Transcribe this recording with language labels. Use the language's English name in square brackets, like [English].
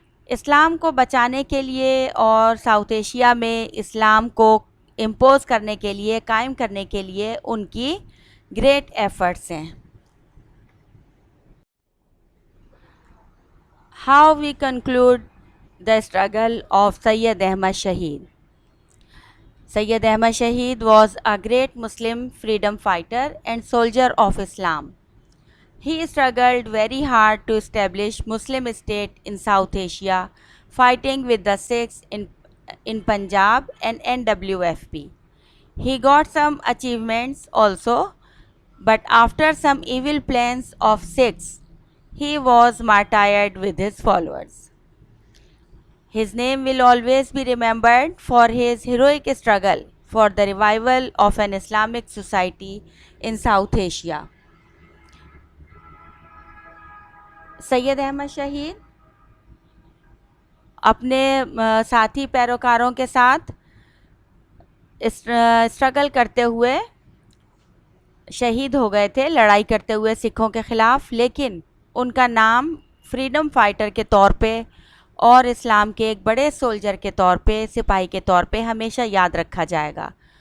[Hindi] इस्लाम को बचाने के लिए और साउथ एशिया में इस्लाम को इम्पोज करने के लिए, कायम करने के लिए उनकी ग्रेट एफर्ट्स हैं। [English] How we conclude the struggle of Syed Ahmad Shahid. Syed Ahmad Shahid was a great Muslim freedom fighter and soldier of Islam. He struggled very hard to establish Muslim state in South Asia, fighting with the Sikhs in Punjab and NWFP. He got some achievements also, but after some evil plans of Sikhs, he was martyred with his followers. His name will always be remembered for his heroic struggle for the revival of an Islamic society in South Asia. [Hindi] Syed Ahmad शहीद अपने साथी पैरोकारों के साथ struggle करते हुए शहीद हो गए थे, लड़ाई करते हुए सिखों के ख़िलाफ़, लेकिन उनका नाम फ्रीडम फाइटर के तौर पे और इस्लाम के एक बड़े सोल्जर के तौर पे, सिपाही के तौर पे हमेशा याद रखा जाएगा।